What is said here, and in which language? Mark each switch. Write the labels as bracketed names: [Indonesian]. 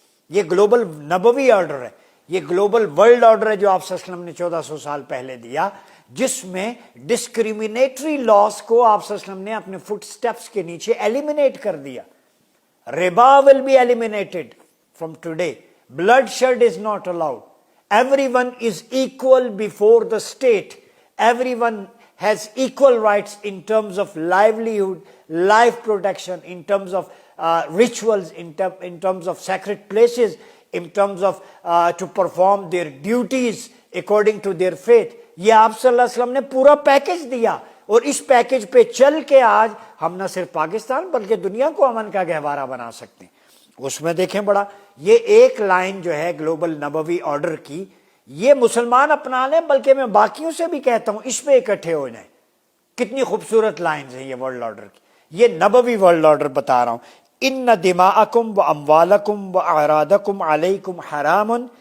[Urdu] یہ گلوبل نبوی آرڈر ہے، یہ گلوبل ورلڈ آرڈر ہے جو آپ صلی اللہ علیہ وسلم نے 1400 سال پہلے دیا، جس میں ڈسکریمنیٹری لاس کو آپ صلی اللہ علیہ وسلم نے اپنے فٹ سٹیپس کے نیچے ایلیمینیٹ کر دیا۔ ربا [English] will be eliminated from today. Bloodshed is not allowed. Everyone is equal before the state. Everyone has equal rights in terms of livelihood, life protection, in terms of rituals, in terms of sacred places, in terms of to perform their duties according to their faith. [Urdu] یہ آپ صلی اللہ علیہ وسلم نے پورا package دیا، اور اس package پہ چل کے آج ہم نہ صرف پاکستان بلکہ دنیا کو امن کا گہوارہ بنا سکتے ہیں۔ اس میں دیکھیں بڑا یہ ایک لائن جو ہے گلوبل نبوی آرڈر کی، یہ مسلمان اپنا لیں، بلکہ میں باقیوں سے بھی کہتا ہوں اس پہ اکٹھے ہو جائیں۔ کتنی خوبصورت لائنز ہیں یہ ورلڈ آرڈر کی، یہ نبوی ورلڈ آرڈر بتا رہا ہوں۔ [Arabic] ان دماءکم و اموالکم و اعراضکم علیکم حرام